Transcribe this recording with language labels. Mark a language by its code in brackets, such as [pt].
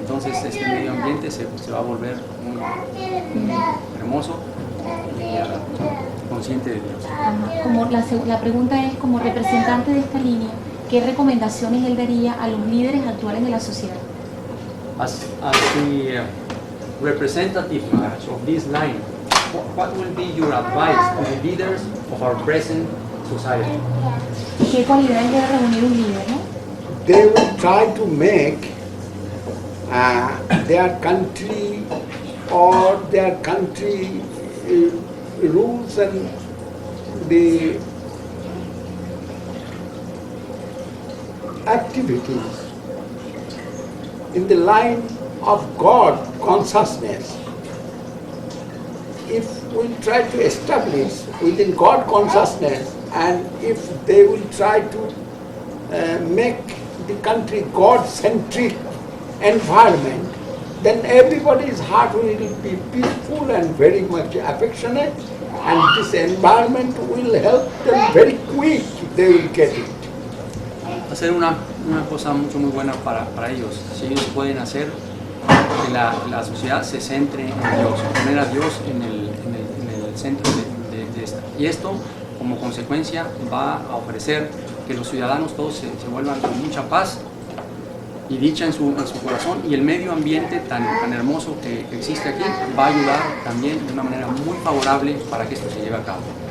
[es] Entonces este medio ambiente se va a volver muy hermoso y consciente de Dios. Como la pregunta es, como representante de esta línea, ¿qué recomendaciones él daría a los líderes actuales de la sociedad? [en] As the representative of this line, what will be your advice to the leaders of our present society? [es] ¿Qué cualidades debe reunir un líder, no? [en] They will try to make their country or their country rules and the activities in the line of God consciousness. If we try to establish within God consciousness, and if they will try to make the country God-centric environment, then everybody's heart will be peaceful and very much affectionate, and this environment will help them very quick, they will get it. [es] Hacer una cosa muy buena para ellos. Si ellos pueden hacer que la sociedad se centre en Dios, poner a Dios en el centro de esta. Y esto, como consecuencia, va a ofrecer que los ciudadanos todos se vuelvan con mucha paz y dicha en su corazón, y el medio ambiente tan hermoso que existe aquí va a ayudar también de una manera muy favorable para que esto se lleve a cabo.